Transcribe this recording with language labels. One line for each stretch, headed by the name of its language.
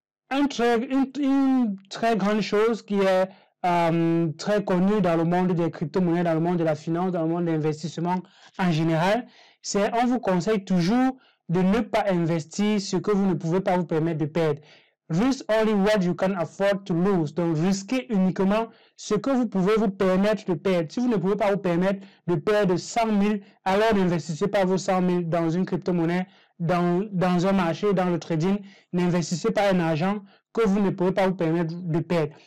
French: Une très grande chose qui est très connue dans le monde des crypto-monnaies, dans le monde de la finance, dans le monde de l'investissement en général, c'est on vous conseille toujours de ne pas investir ce que vous ne pouvez pas vous permettre de perdre.
English: Risk only what you can afford to lose.
French: Donc, risquez uniquement ce que vous pouvez vous permettre de perdre. Si vous ne pouvez pas vous permettre de perdre 100 000, alors n'investissez pas vos 100 000 dans une crypto-monnaie, dans un marché, dans le trading. N'investissez pas un argent que vous ne pouvez pas vous permettre de perdre.